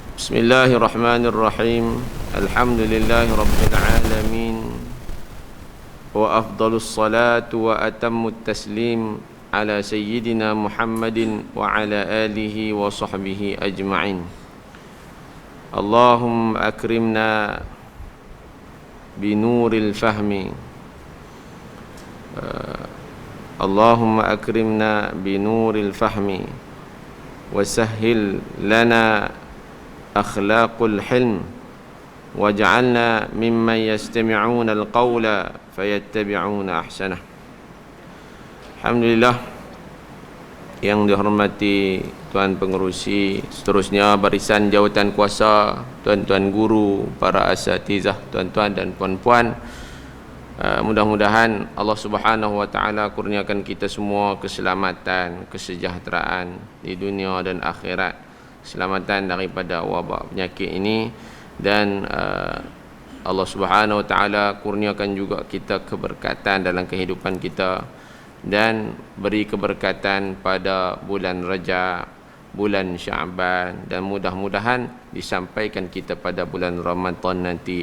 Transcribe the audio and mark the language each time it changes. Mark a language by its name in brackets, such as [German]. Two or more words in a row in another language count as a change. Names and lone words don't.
[Arabic] بسم الله الرحمن الرحيم الحمد لله رب العالمين. وأفضل الصلاة وأتم التسليم على سيدنا محمد وعلى آله وصحبه أجمعين. اللهم أكرمنا بنور الفهم. اللهم أكرمنا بنور الفهم وسهل لنا أخلاق الحلم واجعلنا ممن يستمعون القول فيتبعون أحسنه. [Malay] Alhamdulillah, yang dihormati tuan pengerusi, seterusnya barisan jawatan kuasa, tuan-tuan guru, para asatizah, tuan-tuan dan puan-puan, mudah-mudahan Allah [Arabic] Subhanahu wa taala [Malay] kurniakan kita semua keselamatan, kesejahteraan di dunia dan akhirat, keselamatan daripada wabak penyakit ini, dan Allah [Arabic] Subhanahu wa taala [Malay] kurniakan juga kita keberkatan dalam kehidupan kita, dan beri keberkatan pada bulan Rajab, bulan Syaban, dan mudah-mudahan disampaikan kita pada bulan Ramadan nanti.